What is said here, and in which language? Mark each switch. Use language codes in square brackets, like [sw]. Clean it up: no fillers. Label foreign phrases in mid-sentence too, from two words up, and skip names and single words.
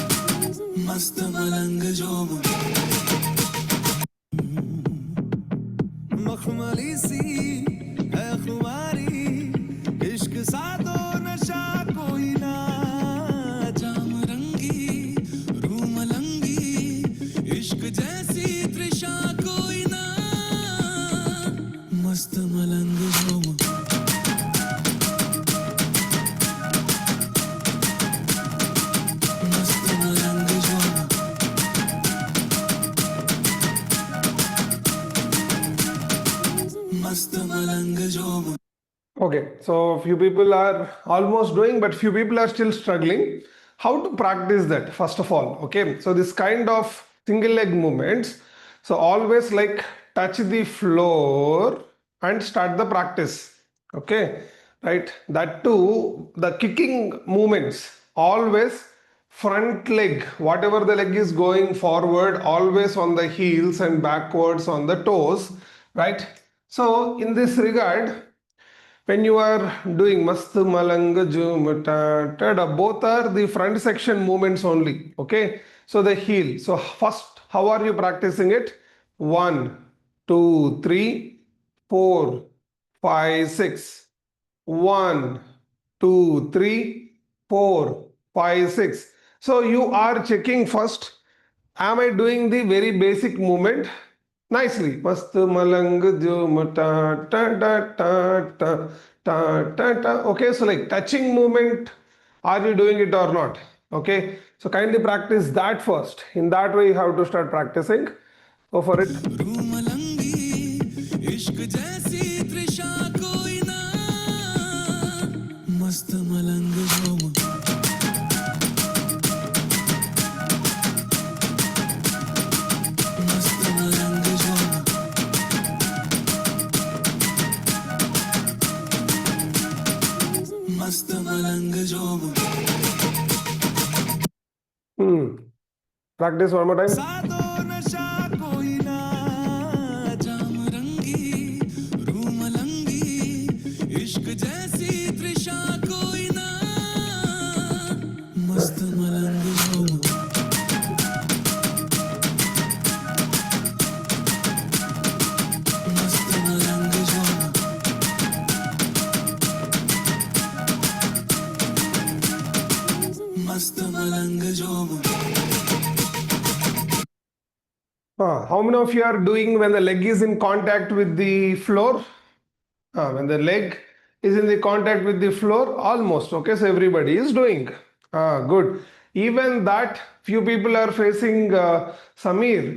[hi] मस्त मलंग झूम मखमली सी है खुमारी, इश्क सा तो नशा कोई ना, जाम रंगी रूह मलंगी, इश्क जैसी तृषा कोई ना, मस्त मलंग झूम, मस्त मलंग झूम, मस्त मलंग झूम. [en] Okay, so few people are almost doing, but few people are still struggling. How to practice that, first of all? Okay, so this kind of single leg movements, so always like touch the floor and start the practice. Okay, right? That too, the kicking movements, always front leg, whatever the leg is going forward, always on the heels and backwards on the toes, right? So in this regard, when you are doing [hi] मस्त मलंग झूम [en] ta ta da, both are the front section movements only. Okay, so the heel. So first, how are you practicing it? 1 2 3 4 5 6. 1 2 3 4 5 6. So you are checking first, am I doing the very basic movement nicely? [hi] मस्त मलंग झूम ta ta ta ta ta ta ta ta. [en] Okay, so like touching movement, are you doing it or not? Okay, so kindly practice that first. In that way, you have to start practicing. Go for it. [hi] रूह मलंगी, इश्क जैसी तृषा कोई ना, मस्त मलंग झूम, मस्त मलंग झूम, मस्त मलंग झूम. [en] Practice one more time. [hi] सादो नशा कोई ना, जाम रंगी रूह मलंगी, इश्क जैसी तृषा कोई ना, मस्त मलंग झूम, मस्त मलंग झूम, मस्त मलंग झूम. [en] How many of you are doing when the leg is in contact with the floor? When the leg is in the contact with the floor, almost. Okay, so everybody is doing. Good. Even that, few people are facing Samir.